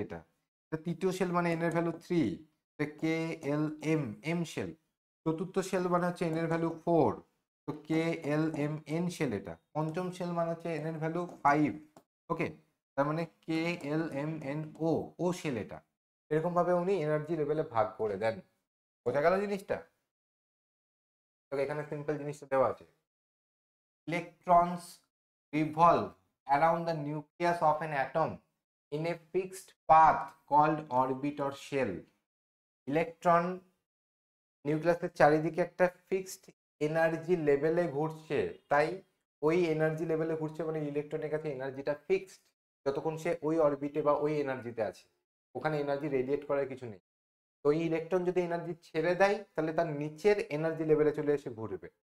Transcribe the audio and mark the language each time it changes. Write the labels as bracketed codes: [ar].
[bn] এটা তৃতীয় শেল মানে এন এর ভ্যালু 3, কে এল এম এম শেল। চতুর্থ শেল মানে হচ্ছে এন এর ভ্যালু 4, তো কে এল এম এন শেল। এটা পঞ্চম শেল মানে হচ্ছে এন এর ভ্যালু 5। ওকে, তার মানে কে এল এম এন ও ও শেল। এটা এরকম ভাবে উনি এনার্জি লেভেলে ভাগ করে দেন। বোঝা গেল জিনিসটা? তো এখানে সিম্পল জিনিসটা দেওয়া আছে, [en] electrons revolve around the nucleus of an atom in a fixed path called orbit or shell. [bn] Electron নিউক্লিয়াসের চারিদিকে একটা ফিক্সড এনার্জি লেভেলে ঘুরছে, তাই ওই এনার্জি লেভেলে ঘুরছে মানে ইলেকট্রনের কাছে এনার্জিটা ফিক্সড, যতক্ষণ সে ওই অরবিটে বা ওই এনার্জিতে আছে, ওখানে এনার্জি রেডিয়েট করার কিছু নেই। তো এই ইলেকট্রন যদি এনার্জি ছেড়ে দেয়, তাহলে তার নিচের এনার্জি লেভেলে চলে এসে ঘুরবে।